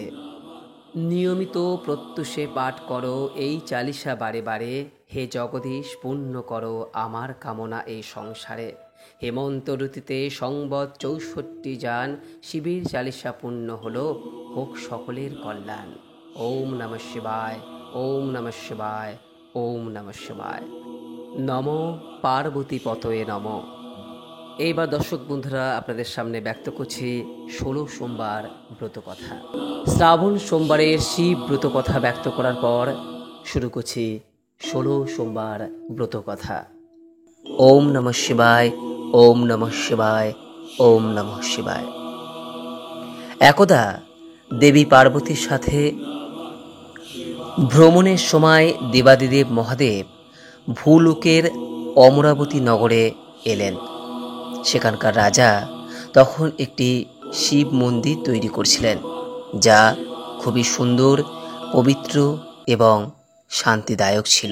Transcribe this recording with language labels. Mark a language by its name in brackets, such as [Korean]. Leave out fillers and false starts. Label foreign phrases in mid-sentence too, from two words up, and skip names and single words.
[Bangla] নিয়মিত প্রত্যুষে পাঠ করো এই চালিসা বারে বারে, হে জগদীশ পূর্ণ করো আমার কামনা এই সংসারে। হেমন্ত ঋতুতে সংবৎ ৬৪ যান, শিবের চালিসা পূর্ণ হলো হোক সকলের কল্যাণ। [Sanskrit] ওম নমঃ শিবায়, ওম নমঃ শিবায়, ওম নমঃ শিবায়। নমো পার্বতী পতয়ে নমঃ। [Bangla] এইবার দর্শক বন্ধুরা আপনাদের সামনে ব্যক্ত করছি ১৬ সোমবার ব্রত কথা। শ্রাবণ সোমবারের শিব ব্রত কথা ব্যক্ত করার পর শুরু করছি ১৬ সোমবার ব্রত কথা। [Sanskrit] ওম নমঃ শিবায়, ওম নমঃ শিবায়, ওম নমঃ শিবায়। [Bangla] একদা দেবী পার্বতীর সাথে ভ্রমণের সময় দেবাদিদেব মহাদেব ভূলোকের অমরাবতী নগরে এলেন। সেখানকার রাজা তখন একটি শিব মন্দির তৈরি করছিলেন, যা খুবই সুন্দর, পবিত্র এবং শান্তিদায়ক ছিল।